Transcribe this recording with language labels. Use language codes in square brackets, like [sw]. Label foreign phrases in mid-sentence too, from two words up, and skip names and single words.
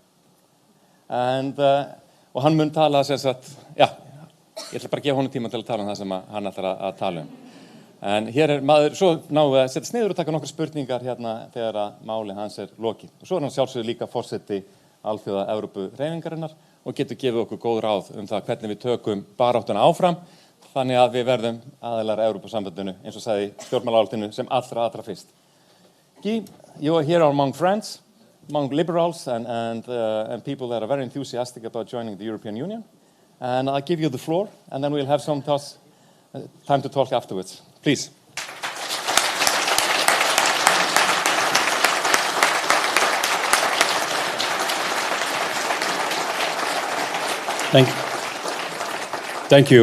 [is] Og hann mun tala sem sagt, já, ég ætla bara að gefa honum tíma til að tala það sem hann ætlar að tala En hér maður, svo náum við að setja sniður og taka nokkrar spurningar hérna þegar að máli hans lokið. Og svo hann sjálfsögðu líka forseti Alþjóða Evrópuhreyfingarinnar og getur gefið okkur góð ráð það hvernig við tökum baráttuna áfram þannig að við verðum aðilar Evrópusambandinu eins og sagði stjórnmálaálitinu sem allra fyrst. [en] Guy, you are here among friends, among liberals and people that are very enthusiastic about joining the European Union. And I'll give you the floor and then we'll have some time to talk afterwards. Please. Thank you.